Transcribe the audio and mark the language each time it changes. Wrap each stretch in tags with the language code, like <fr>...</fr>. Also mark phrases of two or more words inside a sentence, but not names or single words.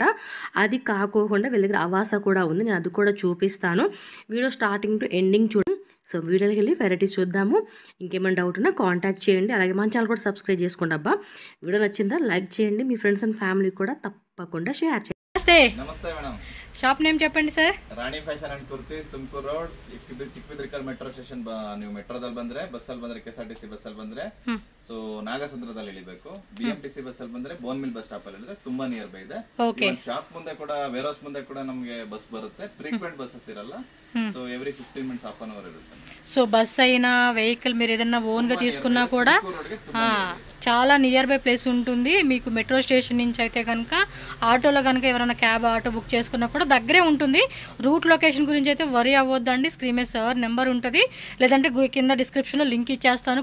<te>అది కాకోకుండా వీళ్ళ దగ్గర అవాసా కూడా ఉంది. నేను అది కూడా చూపిస్తాను. వీడియో</te> <en>starting to ending</en> <te>చూడండి. సో వీడియోకి వెళ్ళి వెరైటీస్ చూద్దాము. ఇంకేమైనా డౌట్ ఉన్నా కాంటాక్ట్ చేయండి. అలాగే మన ఛానల్ కూడా సబ్స్క్రైబ్ చేసుకోండి. అబ్బా, వీడియో నచ్చిందా లైక్ చేయండి. మీ</te> <en>friends and family</en> <te>కూడా తప్పకుండా షేర్ చేయండి. నమస్తే మేడం.</te> <en>shop name</en> <te>చెప్పండి ಸರ್.</te> <kn>ರಾಣಿ ಫ್ಯಾಷನ್ ಅಂಡ್ ಕುರ್ತೀಸ್, ತುಮಕೂರು ರೋಡ್, ಚಿಕ್ಕಬಿದ್ರಿಕಲ್</kn> <en>metro station.</en> <kn>ನೀವು ಮೆಟ್ರೋದಲ್ಲಿ ಬಂದ್ರೆ, ಬಸ್ಸಲ್ಲಿ ಬಂದ್ರೆ KSRTC ಬಸ್ಸಲ್ಲಿ ಬಂದ್ರೆ ಸೊ ನಾಗಸಂದ್ರದಲ್ಲಿ ಇಳಿಬೇಕು. BMTC ಬಸ್ಸಲ್ಲಿ ಬಂದ್ರೆ ಬೋನ್ ಮಿಲ್</kn> <en>bus stop</en> <kn>ಅಲ್ಲಿ ಇಳಿದ್ರೆ ತುಂಬಾ</kn> <en>near by</en> <kn>ಇದೆ. ಶಾಪ್ ಮುಂದೆ ಕೂಡ, ವೇರ್ ಹೌಸ್ ಮುಂದೆ ಕೂಡ ನಮಗೆ ಬಸ್ ಬರುತ್ತೆ.</kn> <en>frequent buses</en> <kn>ಇರಲ್ಲ.</kn> <en>so every 15 minutes half an hour ఇರುತ್ತೆ.</en> <te>సో బస్ అయినా వెహికల్ మీరు ఏదైనా ఓన్ గా తీసుకున్నా కూడా చాలా</te> <en>near by place</en> <te>ఉంటుంది మీకు.</te> <en>metro station</en> <te>నుంచి అయితే కనుక ఆటోలో కనుక ఎవరైనా</te> <en>cab auto book</en> <te>చేసుకున్నా కూడా దగ్గరే ఉంటుంది.</te> <en>route location</en> <te>గురించి అయితే వరీ అవ్వద్దండి. స్క్రీన్ మీద సార్ నెంబర్ ఉంటుంది, లేదంటే కింద డిస్క్రిప్షన్లో లింక్ ఇచ్చేస్తాను.</te>